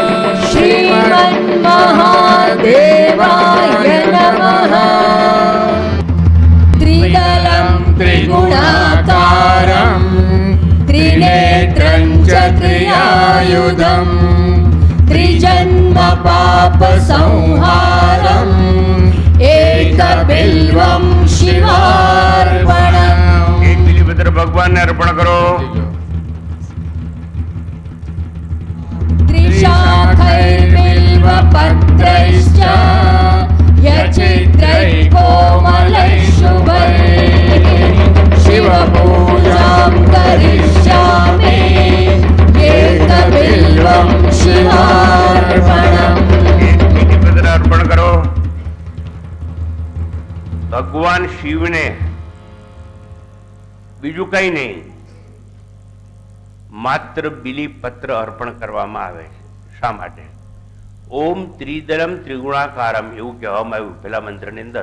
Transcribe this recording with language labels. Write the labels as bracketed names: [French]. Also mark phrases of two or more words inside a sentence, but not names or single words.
[Sanskrit] श्रीमन्महादेवाय नमः त्रिदलं त्रिगुणाकारं त्रिनेत्रं च त्रियायुधम् त्रिजन्म पापसंहारम् एकबिल्वं शिवार्पणम् [Gujarati] એક બીલીપત્ર ભગવાનને અર્પણ કરો. [Sanskrit] त्रिशाखैर्बिल्वपत्रैश्च यचित्रैः कोमलैः शुभैः शिवपूजां करिष्यामि एकबिल्वं शिवार्पणम् [Gujarati] એક બીલીપત્ર અર્પણ કરો. ભગવાન શિવને બીજું કઈ નહીં, માત્ર બીલીપત્ર અર્પણ કરવામાં આવે છે. શા માટે? [Sanskrit] ओम त्रिदलम् त्रिगुणाकारम् [Gujarati] એવું કહેવામાં આવ્યું પેલા મંત્રની અંદર.